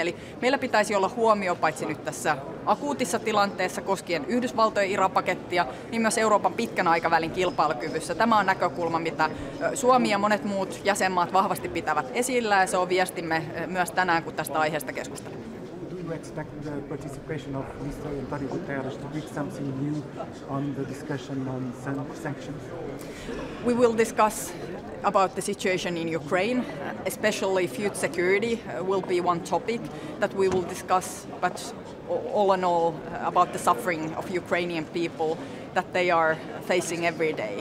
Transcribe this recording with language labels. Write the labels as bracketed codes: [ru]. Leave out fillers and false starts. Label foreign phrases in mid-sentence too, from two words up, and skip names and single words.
[fi] Eli meillä pitäisi olla huomio paitsi nyt tässä akuutissa tilanteessa koskien Yhdysvaltojen IRA-pakettia, niin myös Euroopan pitkän aikavälin kilpailukyvyssä. Tämä on näkökulma, mitä Suomi ja monet muut jäsenmaat vahvasti pitävät esillä ja se on viestimme myös tänään, kun tästä aiheesta keskustelemme. [en] Do you expect the participation of Mr. António Guterres to bring something new on the discussion on sanctions? We will discuss about the situation in Ukraine, especially food security will be one topic that we will discuss, but all in all about the suffering of Ukrainian people that they are facing every day.